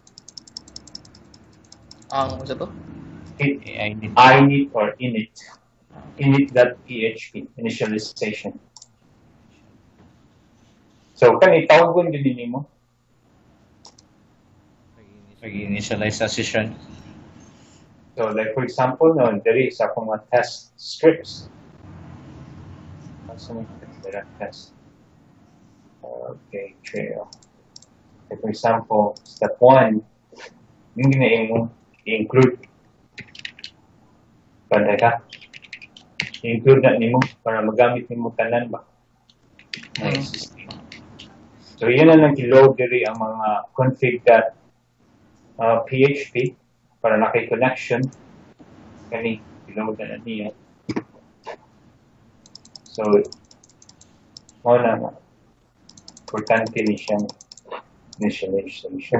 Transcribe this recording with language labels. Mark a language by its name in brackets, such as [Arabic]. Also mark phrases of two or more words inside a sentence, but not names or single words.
[Filipino] Ano to? [English] init or init. Init.php, initialization. [Cebuano] So, tawag ko din mo. [Filipino] Pag-initialize sa session. [English] So, like for example, no, there is [Cebuano] akong mga [English] test scripts. Test. Okay, trail. Like for example, step 1, [Filipino] yung ginain mo, i-include. Pwede ka. [Cebuano] I-include na nimo para magamit nimo tanan ba? Na existing. So, [Filipino] yun na lang [Cebuano] kiload diri ang mga config.php para naki-connection. Kani, kiload na niya. So, mo na importante ni siyang initialization.